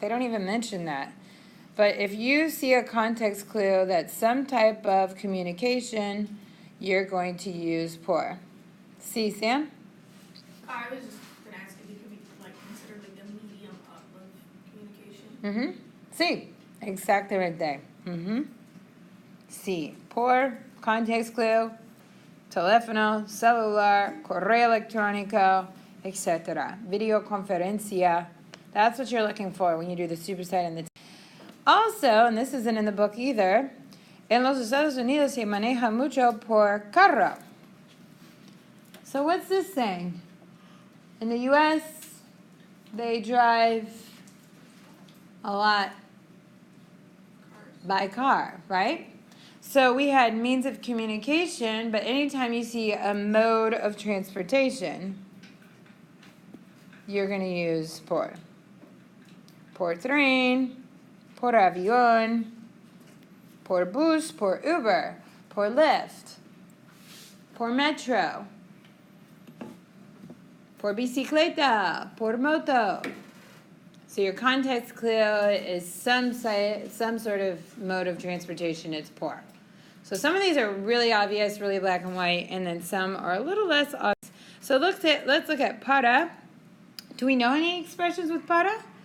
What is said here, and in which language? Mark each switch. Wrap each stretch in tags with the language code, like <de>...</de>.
<en>They don't even mention that. But if you see a context clue that's some type of communication, you're going to use por. See, Sam? I was just going to ask if you could be considered the medium of communication.</en> <es>Sí, exactamente. Sí, por,</es> <en>context clue,</en> <es>teléfono, celular, correo electrónico, etc. Videoconferencia.</es> <en>That's what you're looking for when you do the supersite and the. Also, and this isn't in the book either,</en> <es>en los Estados Unidos se maneja mucho por carro.</es> <en>So what's this saying? In the U.S., they drive a lot by car, right? So we had means of communication, but anytime you see a mode of transportation, you're going to use por.</en> <es>Por tren, por avión, por bus, por Uber, por Lyft, por metro, por bicicleta, por moto.</es> <en>So your context clue is some sort of mode of transportation. It's por. So some of these are really obvious, really black and white, and then some are a little less obvious. So let's look at para. Do we know any expressions with para?</en>